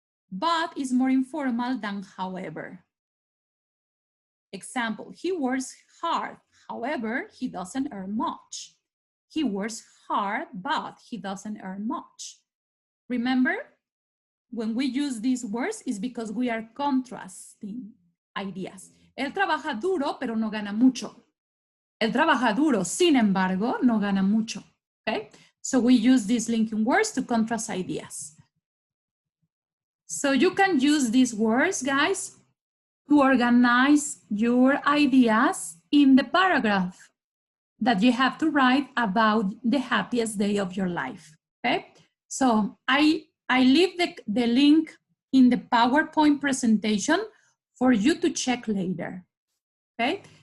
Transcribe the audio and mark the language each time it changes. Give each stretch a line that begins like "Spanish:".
English: But is more informal than however. Example, he works hard, however, he doesn't earn much. He works hard, but he doesn't earn much. Remember, when we use these words, it's because we are contrasting ideas.
Spanish: Él trabaja duro, pero no gana mucho. Él trabaja duro, sin embargo, no gana mucho.
English: Okay? So we use these linking words to contrast ideas. So you can use these words, guys, to organize your ideas in the paragraph that you have to write about the happiest day of your life. Okay? So I leave the link in the PowerPoint presentation for you to check later. Okay?